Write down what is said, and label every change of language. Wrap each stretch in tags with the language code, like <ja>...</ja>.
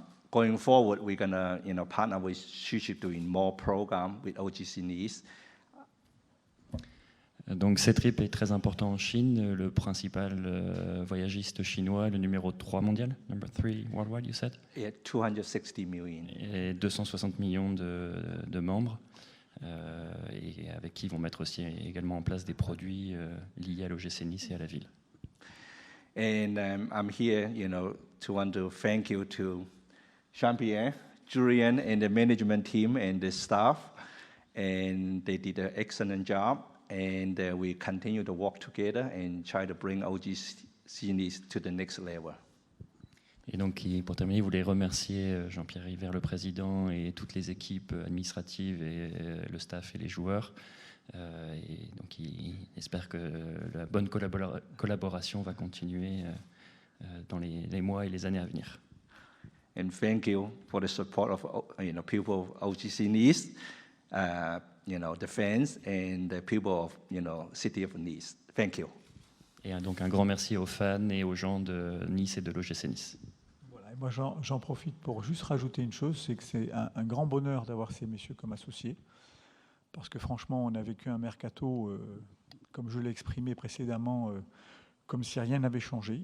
<en>Going forward, we're gonna, partner with Ctrip doing more program with OGC Nice.</en> <fr>Donc Ctrip est très important en Chine, le principal voyagiste chinois, le numéro 3 mondial,</fr> <en>number 3 worldwide, you said? Yeah, 260 million.</en> <fr>Et 260 millions de membres, et avec qui ils vont mettre aussi également en place des produits liés à l'OGC Nice et à la ville.</fr> <en>And I'm here, to want to thank you to Jean-Pierre, Julian, and the management team and the staff, and they did an excellent job. And we continue to work together and try to bring OGC Nice to the next level.</en> <fr>Et donc, pour terminer, il voulait remercier Jean-Pierre River, le président, et toutes les équipes administratives, et le staff et les joueurs. Et donc, il espère que la bonne collaboration va continuer dans les mois et les années à venir.</fr> <en>And thank you for the support of people of OGC Nice. The fans and the people of, city of Nice. Thank you.</en> <fr>Et donc un grand merci aux fans et aux gens de Nice et de l'OGC Nice. Voilà, et moi j'en profite pour juste rajouter une chose, c'est que c'est un grand bonheur d'avoir ces messieurs comme associés, parce que franchement on a vécu un mercato, comme je l'ai exprimé précédemment, comme si rien n'avait changé.</fr>